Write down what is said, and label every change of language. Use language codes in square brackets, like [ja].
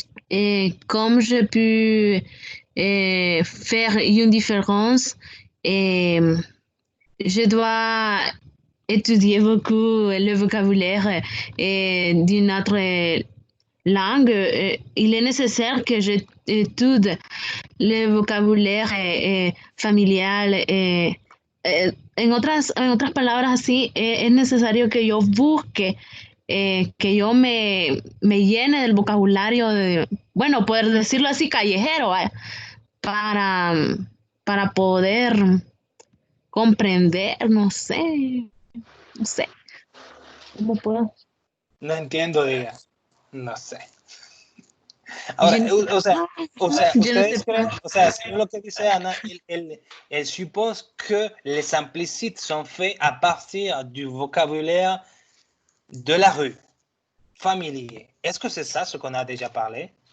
[fr] Et comme je peux faire une différence, je dois étudier beaucoup le vocabulaire d'une autre langue. Il est nécessaire que j'étudie le vocabulaire familiar. [es] En otras palabras así, es necesario que yo busque, que yo me llene del vocabulario, bueno, poder decirlo así, callejero, para poder comprender, no sé, ¿cómo puedo? No entiendo, diga. No sé. Ahora, ustedes creen, o sea, según lo que dice Ana, [fr] elle suppose que les implicites sont faits à partir du vocabulaire de la rue, familier. Est-ce que c'est ça ce qu'on a déjà parlé?